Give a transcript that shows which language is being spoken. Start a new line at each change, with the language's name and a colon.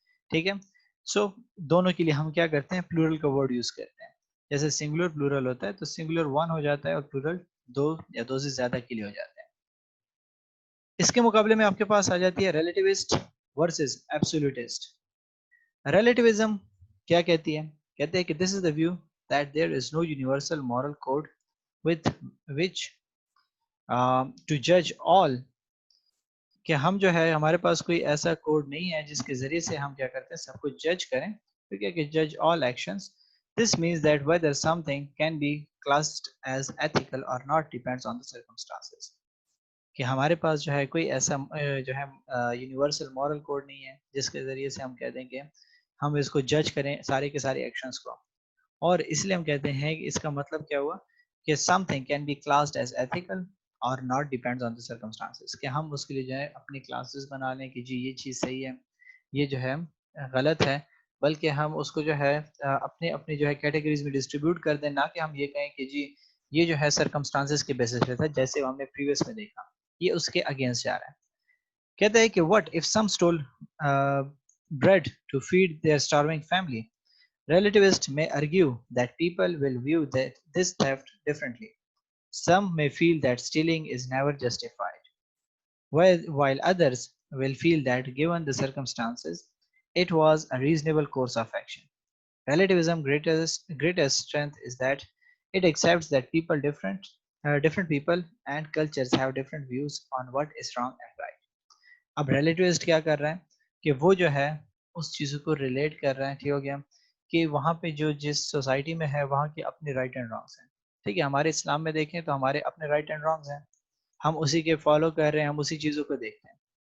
Urdu: ٹھیک ہے, سو دونوں کے لیے ہم کیا کرتے ہیں, پلورل کا ورڈ یوز کرتے ہیں. جیسے سنگولر پلورل ہوتا ہے تو سنگولر ون ہو جاتا ہے اور پلورل دو یا دو سے زیادہ کے لیے ہو جاتا ہے. اس کے مقابلے میں آپ کے پاس آ جاتی ہے ریلیٹیوسٹ ورسز ایبسولوٹسٹ. ریلیٹیوزم کیا کہتی ہے, کہتے ہیں کہ
English: this is the view that there is no universal moral code with which to judge all,
Urdu: کہ ہم جو ہے ہمارے پاس کوئی ایسا کوڈ نہیں ہے جس کے ذریعے سے ہم کیا کرتے ہیں سب کچھ جج کریں. ٹھیک ہے کہ جج آل actions.
English: This means that whether something can be classed as ethical or not depends on the circumstances.
Urdu: کہ ہمارے پاس جو ہے کوئی ایسا جو ہے یونیورسل مورل کوڈ نہیں ہے جس کے ذریعے سے ہم کہہ دیں کہ ہم اس کو جج کریں سارے کے سارے ایکشنز کو. اور اس لیے ہم کہتے ہیں کہ اس کا مطلب کیا ہوا کہ
English: Something can be classed as ethical or not depends on the circumstances.
Urdu: کہ ہم اس کے لیے جو ہے اپنی کلاسز بنا لیں کہ جی یہ چیز صحیح ہے یہ جو ہے غلط ہے، بلکہ ہم اس کو جو ہے اپنے اپنی جو ہے کیٹیگریز میں ڈسٹریبیوٹ کر دیں، نہ کہ ہم یہ کہیں کہ جی یہ جو ہے سرکمسٹانسز کے بیسس پہ تھا جیسے ہم نے پریویس میں دیکھا. یہ اس کے اگینسٹ جا رہا ہے. کہتا ہے کہ
English: what if some stole bread to feed their starving family. Relativists may argue that people will view this theft differently. Some may feel that stealing is never justified, while others will feel that given the circumstances, it was a reasonable course of action. Relativism's greatest strength is that it accepts that different people and cultures have different views on what is wrong and right.
Urdu: اب ریلیٹیوسٹ کیا کر رہا ہے کہ وہ جو ہے اس چیزوں کو ریلیٹ کر رہے ہیں. ٹھیک ہو گیا کہ وہاں پہ جو جس سوسائٹی میں ہے وہاں کے اپنے رائٹ اینڈ رانگس ہیں. ٹھیک ہے ہمارے اسلام میں دیکھیں تو ہمارے اپنے رائٹ اینڈ رانگس ہیں، ہم اسی کے فالو کر رہے ہیں، ہم اسی چیزوں کو دیکھتے ہیں.